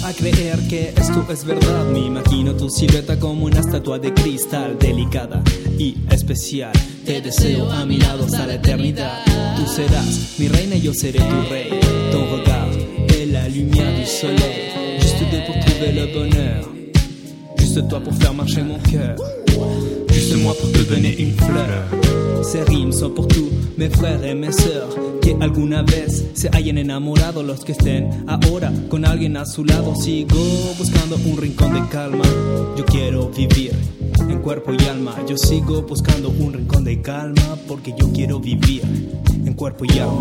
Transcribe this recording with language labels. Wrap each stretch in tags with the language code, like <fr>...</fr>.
<es>Creer que esto es verdad, me imagino tu silueta como una estatua de cristal, delicada y especial. Te deseo a mi lado hasta la eternidad. Tú serás mi reina y yo seré tu rey.</es> <fr>Ton regard de la lumière du soleil. Juste toi pour trouver le bonheur. Juste toi pour faire marcher mon cœur. Juste moi pour te donner une fleur. Ces rimes sont pour tous mes frères et mes sœurs.</fr> <es>Que alguna vez se hayan enamorado, los que estén ahora con alguien a su lado. Sigo buscando un rincón de calma. Yo quiero vivir en cuerpo y alma. Yo sigo buscando un rincón de calma, porque yo quiero vivir en cuerpo y alma.</es>